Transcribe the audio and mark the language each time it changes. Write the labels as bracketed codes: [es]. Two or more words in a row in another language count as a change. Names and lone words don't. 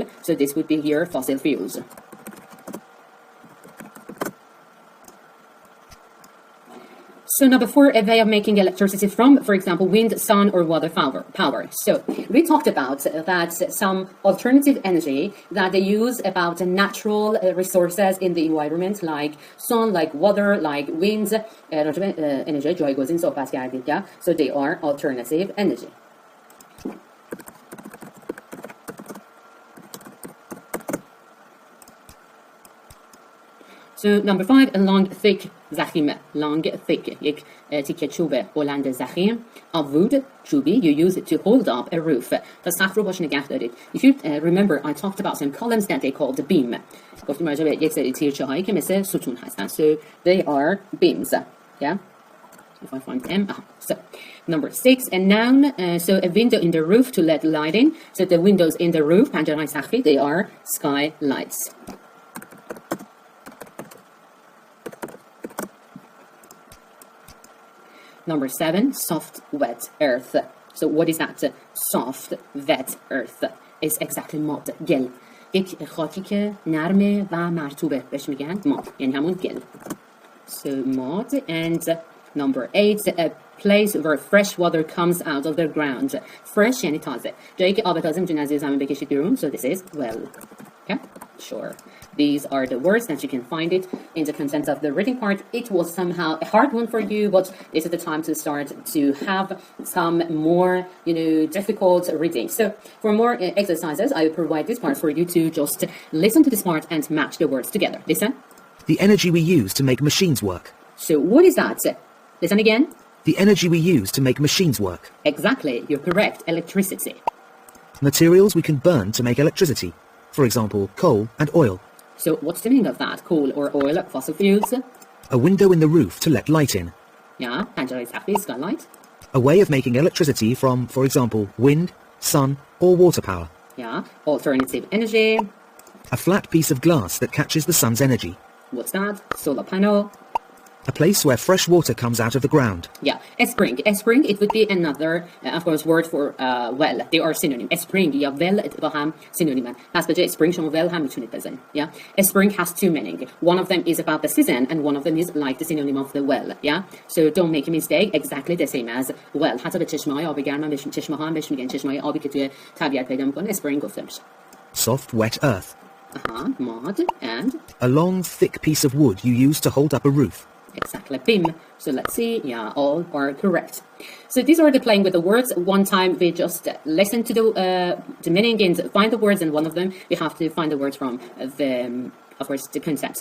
[en] So this would be here fossil fuels. So number 4, a way of making electricity from, for example, wind, sun, or water power. So we talked about that some alternative energy that they use about natural resources in the environment, like sun, like water, like wind. [fa] Energy جایگزین صحبت کردیم. [en] So they are alternative energy. So number 5, a long, thick زخیم. Long, thick. [fa] یک تیکه چوب بلند زخیم. [en] Of wood, چوبی, you use it to hold up a roof. [fa] تا سقف رو باش نگه دارید. [en] If you remember, I talked about some columns that they called beam. [fa] گفتیم راجع به یک سری تیرچه هایی که مثل ستون هستن. [en] So they are beams. Yeah? If I find them. So number 6, a noun. So a window in the roof to let light in. So the windows in the roof, [fa] پنجره‌های سقفی, [en] they are skylights. Number 7, soft, wet earth. So what is that? Soft, wet earth is exactly mud, [fa] گل. یک خاکی که نرمه و مرطوبه بهش میگن mud. یعنی همون گل. [en] So mud. And number 8, a place where fresh water comes out of the ground. [fa] Fresh یعنی تازه. جایی که آب تازه میتونه از زمین بکشید بیرون. [en] So this is well. Okay? Sure. These are the words that you can find it in the contents of the reading part. It was somehow a hard one for you, but this is the time to start to have some more, difficult reading. So for more exercises, I will provide this part for you to just listen to this part and match the words together. Listen. The energy we use to make machines work. So what is that? Listen again. The energy we use to make machines work. Exactly. You're correct. Electricity. Materials we can burn to make electricity. For example, coal and oil. So what's the meaning of that? Coal or oil, fossil fuels? A window in the roof to let light in. Yeah, [fa] پنجره سقفی, [en] skylight. A way of making electricity from, for example, wind, sun, or water power. Yeah, alternative energy. A flat piece of glass that catches the sun's energy. What's that? Solar panel. A place where fresh water comes out of the ground. Yeah, a spring. A spring, it would be another, of course, word for well. They are synonym. A spring [fa] یا well با هم synonymen. پس به جای spring شما well هم میتونید بزنید. [en] Yeah. A spring has two meaning. One of them is about the season and one of them is like the synonym of the well. Yeah. So don't make a mistake. Exactly the same as well. [fa] حتی به چشمه‌های آب گرم بهش چشمه‌ها هم بهش میگن. چشمه‌های آبی که توی طبیعت پیدا میکنه spring گفته میشه. [en] Soft, wet earth. Mud and a long, thick piece of wood you use to hold up a roof. Exactly, beam. So let's see. Yeah, all are correct. So these are the playing with the words. One time we just listen to the meaning and find the words, and one of them we have to find the words from the of course, the content.